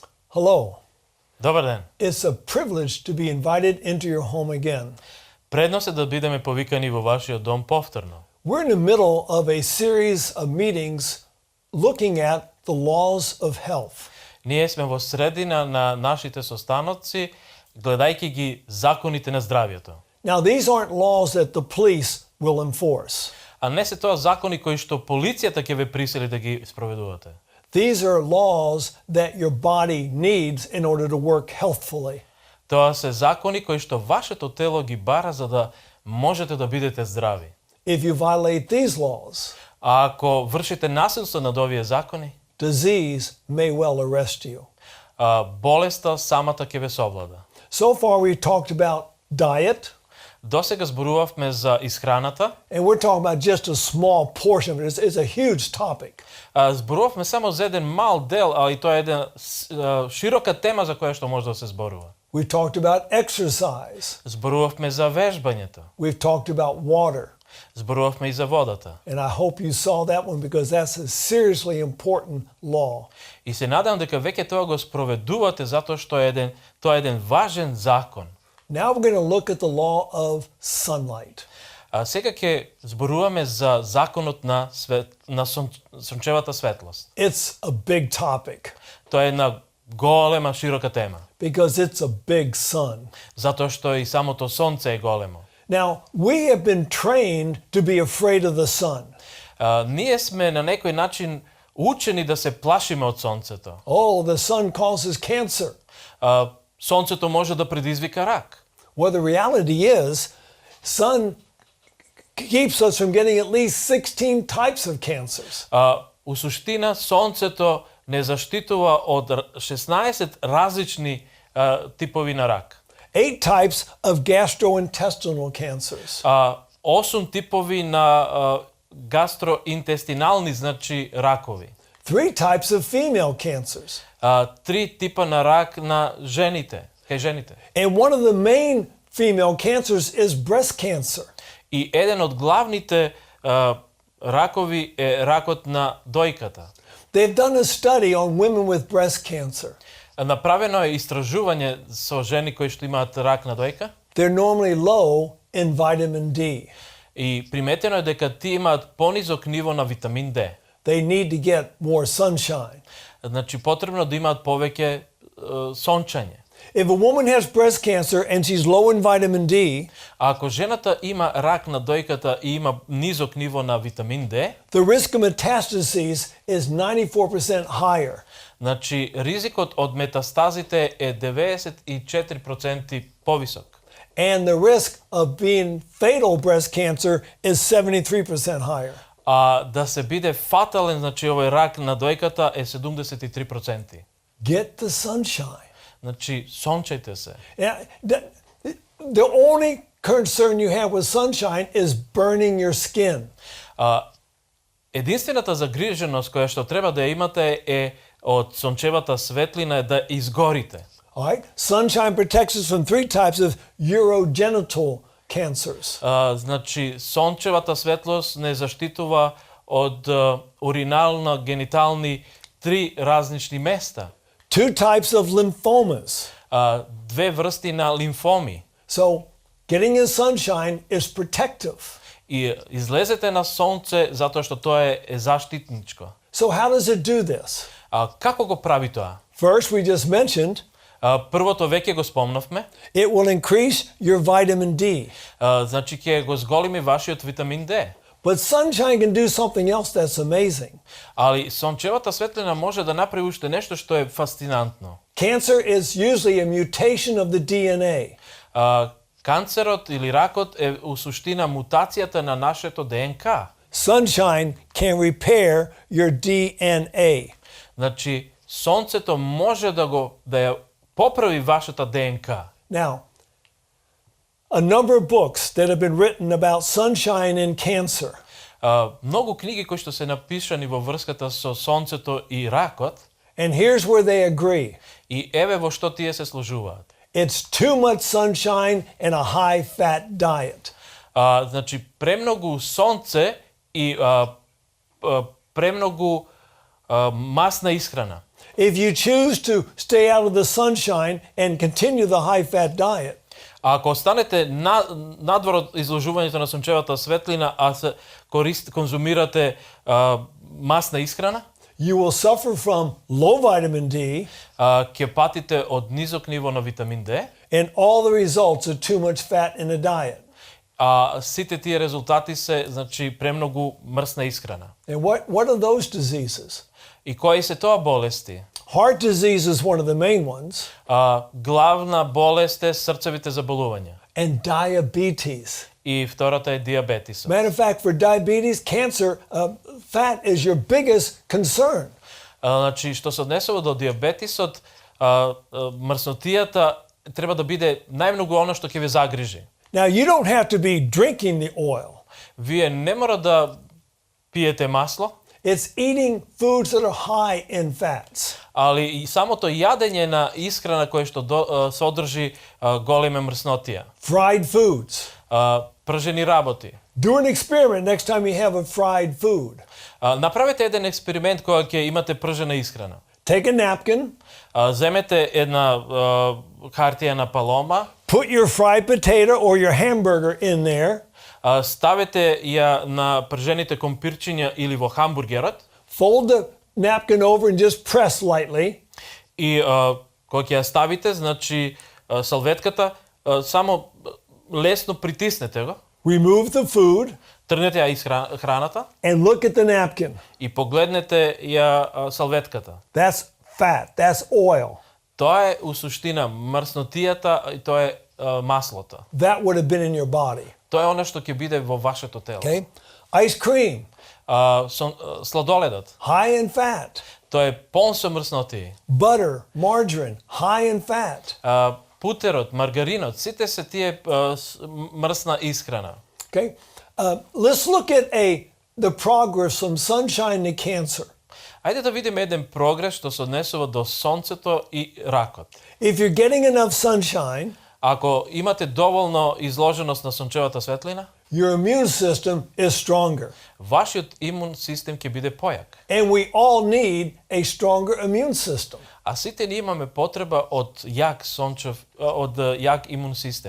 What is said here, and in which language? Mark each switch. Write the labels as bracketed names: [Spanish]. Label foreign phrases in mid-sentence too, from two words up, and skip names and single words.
[English] Hello. [Macedonian] Добар ден. [English] It's a privilege to be invited into your home again. [Macedonian] Предност е да бидеме повикани во вашиот дом повторно. [English] We're in the middle of a series of meetings looking at the laws of health. [Macedonian] Ние сме во средина на нашите состаноци, гледајќи ги законите на здравјето. [English] Now, these aren't laws that the police will enforce. [Macedonian] А не се тоа закони кои што полицијата ќе ве присили да ги спроведувате. [English] These are laws that your body needs in order to work healthfully. [Macedonian] Тоа се закони кои што вашето тело ги бара за да можете да бидете здрави. [English] If you violate these laws, [Macedonian] А ако вршите насилство над овие закони, [English] disease may well arrest you. [Macedonian] болеста самата ќе ве совлада. [English] So far, we talked about diet, [Macedonian] Досега зборувавме за исхраната, [English] and we're talking about just a small portion of it. It's a huge topic. [Macedonian] зборувавме само за еден мал дел, а и тоа е една широка тема за која што може да се зборува. [English] We talked about exercise. [Macedonian] Зборувавме за вежбањето, [English] We've talked about water. [Macedonian] зборувавме и за водата. [English] And I hope you saw that one because that's a seriously important law. [Macedonian] И се надевам дека веќе тоа го спроведувате затоа што тоа е еден важен закон. [English] Now we're going to look at the law of sunlight. [Macedonian] А сега ќе зборуваме за законот на сончевата светлост. [English] It's a big topic [Macedonian] Тоа е една голема, широка тема, [English] because it's a big sun. [Macedonian] затоа што и самото сонце е големо. [English] Now, we have been trained to be afraid of the sun. [Macedonian] Ние сме на некој начин учени да се плашиме од сонцето. [English] Oh, the sun causes cancer. [Macedonian] Сонцето може да предизвика рак. [English] Well, the reality is, sun keeps us from getting at least 16 types of cancers. [Macedonian] У суштина, сонцето не заштитува од 16 различни типови на рак. [English] 8 types of gastrointestinal cancers. [Macedonian] 8 типови на гастроинтестинални, значи ракови. [English] 3 types of female cancers. [Macedonian] 3 типа на рак на жените, кај жените. [English] And one of the main female cancers is breast cancer. [Macedonian] И еден од главните ракови е ракот на дојката. [English] They've done a study on women with breast cancer. [Macedonian] Направено е истражување со жени кои што имаат рак на дојка [English] They're normally low in vitamin D. [Macedonian] и приметено е дека тие имаат понизок ниво на витамин D. [English] They need to get more sunshine. [Macedonian] Значи потребно да имаат повеќе сончање. [English] If a woman has breast cancer and she's low in vitamin D, [Macedonian] А ако жената има рак на дојката и има низок ниво на витамин D, [English] the risk of metastases is 94% higher. [Macedonian] значи ризикот од метастазите е 94% повисок. [English] And the risk of being fatal breast cancer is 73% higher. [Macedonian] А да се биде фатален, значи овој рак на дојката е 73%. [English] Get the sunshine. [Macedonian] Значи сончајте се. [English] Yeah, the only concern you have with sunshine is burning your skin. [Macedonian] Единствената загриженост која што треба да ја имате е од сончевата светлина е да изгорите. [English] All right? Sunshine protects us from 3 types of urogenital cancers. [Macedonian] Значи сончевата светлост не заштитува од уринално генитални 3 различни места. [English] 2 types of lymphomas. [Macedonian] 2 врсти на лимфоми. [English] So, getting in sunshine is protective. [Macedonian] И излезете на сонце затоа што тоа е заштитничко. [English] So, how does it do this? [Macedonian] Како го прави тоа? [English] First, we just mentioned [Macedonian] Првото веќе го спомнавме. [English] it will increase your vitamin D. [Macedonian] Значи ќе го зголеми вашиот витамин D. [English] But sunshine can do something else that's amazing. [Macedonian] Али сончевата светлина може да направи уште нешто што е фасцинантно. [English] Cancer is usually a mutation of the DNA. [Macedonian] Канцерот или ракот е у суштина мутацијата на нашето ДНК. [English] Sunshine can repair your DNA. [Macedonian] Значи сонцето може да ја поправи вашата ДНК. [English] Now, a number of books that have been written about sunshine and cancer [Macedonian] Многу книги кои што се напишани во врската со сонцето и ракот, [English] and here's where they agree. [Macedonian] и еве во што тие се сложуваат. [English] It's too much sunshine and a high fat diet. [Macedonian] Значи премногу сонце и премногу масна исхрана. [English] If you choose to stay out of the sunshine and continue the high-fat diet, [Macedonian] А ако останете надвор од изложувањето на сончевата светлина, а се конзумирате масна исхрана, [English] you will suffer from low vitamin D [Macedonian] ќе патите од низок ниво на витамин D, [English] and all the results of too much fat in a diet. [Macedonian] а сите тие резултати се, значи, премногу мрсна исхрана. [English] And what are those diseases? [Macedonian] И кои се тоа болести? [English] Heart disease is one of the main ones, [Macedonian] Главна болест е срцевите заболувања. [English] and diabetes. [Macedonian] И втората е диабетисот. [English] Matter of fact, for diabetes, cancer, fat is your biggest concern. [Macedonian] Значи, што се однесува до диабетисот, мрснотијата треба да биде најмногу оно што ќе ве загрижи. [English] Now, you don't have to be drinking the oil. [Macedonian] Вие не мора да пиете масло, [English] It's eating foods that are high in fats. [Macedonian] али и самото јадење на исхрана која што содржи голема мрснотија. [English] Fried foods. [Macedonian] Пржени работи. [English] Do an experiment next time you have a fried food. [Macedonian] Направете еден експеримент кога ќе имате пржена исхрана. [English] Take a napkin, [Macedonian] Земете една хартија на палома, [English] put your fried potato or your hamburger in there, [Macedonian] ставете ја на пржените компирчиња или во хамбургерот [English] fold the napkin over and just press lightly. [Macedonian] и кога ќе ја ставите, значи салветката само лесно притиснете го, [English] Remove the food [Macedonian] тргнете ја храната [English] and look at the napkin. [Macedonian] и погледнете ја салветката. [English] That's fat. That's oil. [Macedonian] Тоа е у суштина мрснотијата и тоа е маслото. [English] That would have been in your body. [Macedonian] Тоа е она што ќе биде во вашето тело. [English] Okay? Ice cream, [Macedonian] Сладоледот, [English] high in fat. [Macedonian] тоа е полн со мрснотии. [English] Butter, margarine, high in fat. [Macedonian] Путерот, маргаринот, сите се тие мрсна исхрана. [English] Okay? Let's look at the progress from sunshine to cancer. [Macedonian] Ајде да видиме еден прогрес што се однесува до сонцето и ракот. [English] If you're getting enough sunshine, [Macedonian] Ако имате доволно изложеност на сончевата светлина, [English] your immune system is stronger. [Macedonian] вашиот имун систем ќе биде појак. [English] And we all need a stronger immune system. [Macedonian] А сите ние имаме потреба од јак имун систем.